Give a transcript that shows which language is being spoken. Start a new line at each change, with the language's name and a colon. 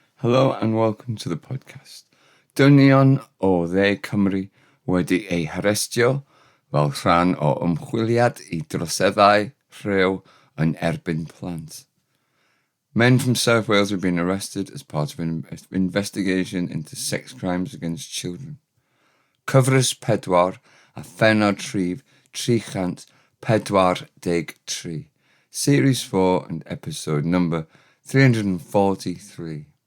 English: Hello and welcome to the podcast.
Welsh: Dynion o Cymru wedi ei harestio fel rhan o ymchwiliad I droseddau, rhyw yn erbyn plant.
English: Men from South Wales have been arrested as part of an investigation into sex crimes against children.
Welsh: Cyfres pedwar a phennod rhif chant pedwar deg tri.
English: Series 4 and episode number 343.